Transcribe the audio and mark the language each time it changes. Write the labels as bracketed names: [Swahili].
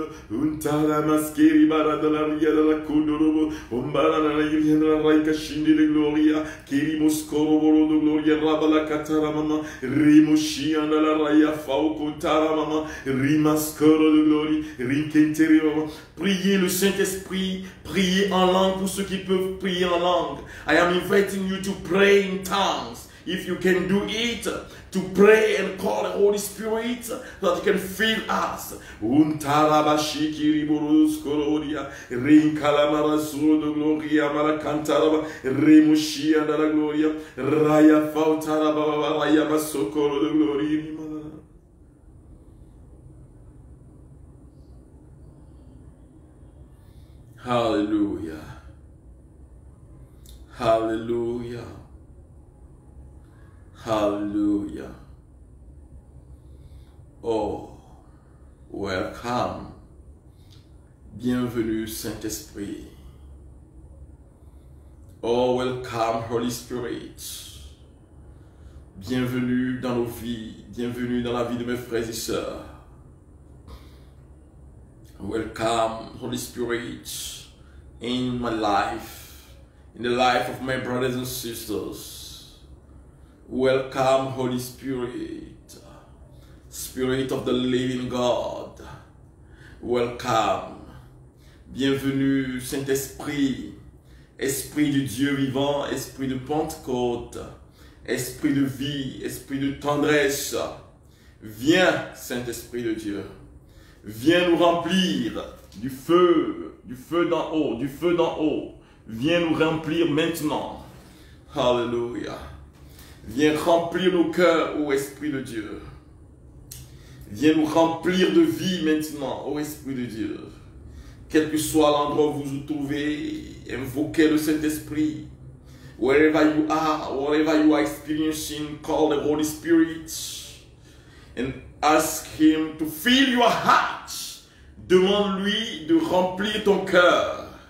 [French] Untara maskeri barada la ria de la kondorobo, umbara la ria de la raika shindi de gloria, kiri moskoro boro de gloria, rabala katara mama, rimoshi anda la raya fauko tara mama, rimaskoro de glory, rinkenteri mama. Priez le Saint-Esprit, priez en langue pour ceux qui peuvent prier en langue. [English] I am inviting you to pray in tongues. If you can do it, to pray and call the Holy Spirit so that you can fill us. Untarabashiki riborus kororia, rinkalamara sur de gloria, malakantaraba, remushia de la gloria, raya fautaraba, raya masokoro de gloria. Hallelujah. Hallelujah. Hallelujah. Oh, welcome. [French] Bienvenue, Saint-Esprit. [English] Oh, welcome, Holy Spirit. [French] Bienvenue dans nos vies. Bienvenue dans la vie de mes frères et sœurs. [English] Welcome, Holy Spirit, in my life, in the life of my brothers and sisters. Welcome, Holy Spirit, Spirit of the living God. Welcome. [French] Bienvenue, Saint-Esprit, Esprit du Dieu vivant, Esprit de Pentecôte, Esprit de vie, Esprit de tendresse. Viens, Saint-Esprit de Dieu. Viens nous remplir du feu d'en haut, du feu d'en haut. Viens nous remplir maintenant. Alléluia. Viens remplir nos cœurs, ô Esprit de Dieu. Viens nous remplir de vie maintenant, ô Esprit de Dieu. Quel que soit l'endroit où vous vous trouvez, invoquez le Saint-Esprit. [English] Wherever you are experiencing, call the Holy Spirit and ask Him to fill your heart. [French] Demande-lui de remplir ton cœur.